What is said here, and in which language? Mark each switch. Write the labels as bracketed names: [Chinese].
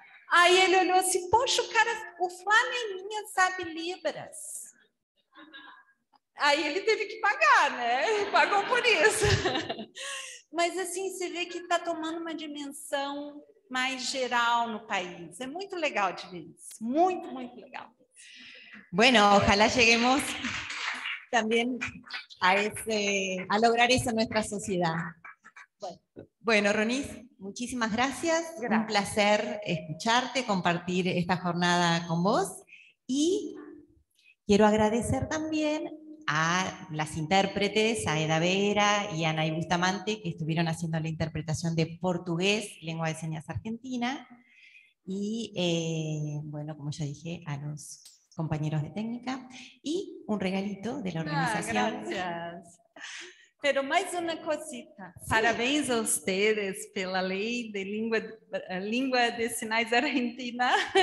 [Portuguese] Aí ele olhou assim, poxa, o flanelinha sabe Libras. Aí ele teve que pagar, né? Ele pagou por isso. Mas assim, você vê que está tomando uma dimensão mais geral no país. É muito legal de ver isso. Muito, muito legal. [Spanish] Bueno, ojalá lleguemos también a lograr eso en nuestra sociedad. Bueno, Ronice, muchísimas gracias. Un placer escucharte, compartir esta jornada con vos. Y quiero agradecer también a las intérpretes, a Eda Vera y a Nay Bustamante, que estuvieron haciendo la interpretación de portugués, lengua de señas argentina, y bueno, como ya dije, a los compañeros de técnica, y un regalito de la organización. Gracias. Pero [Portuguese] mais uma [Spanish] cosita. Sí. [Portuguese] Parabéns a ustedes pela lei de língua de sinais argentina.